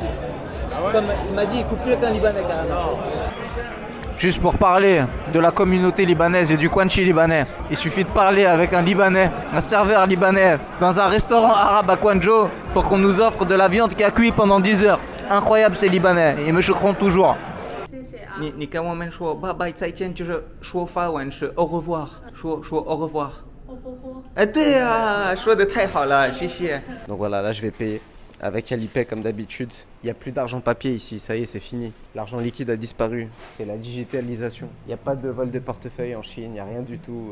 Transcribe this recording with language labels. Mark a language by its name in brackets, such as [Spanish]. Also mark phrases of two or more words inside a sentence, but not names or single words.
[French] Comme il m'a dit, il coupe plus qu'un libanais carrément. Juste pour parler de la communauté libanaise et du Kwanchi libanais, il suffit de parler avec un libanais, un serveur libanais, dans un restaurant arabe à Kwanjo pour qu'on nous offre de la viande qui a cuit pendant 10 heures. Incroyable ces libanais, ils me choqueront toujours. [Chinese] 你跟我们说拜拜再见，就是说法文是 [French] au revoir， [Chinese] 说 [French] au revoir。 [Chinese] 对啊，说的太好了，谢谢。 [French] Donc voilà, là je vais payer avec Alipay comme d'habitude. Il n'y a plus d'argent papier ici, ça y est, c'est fini. L'argent liquide a disparu, c'est la digitalisation. Il n'y a pas de vol de portefeuille en Chine, il n'y a rien du tout.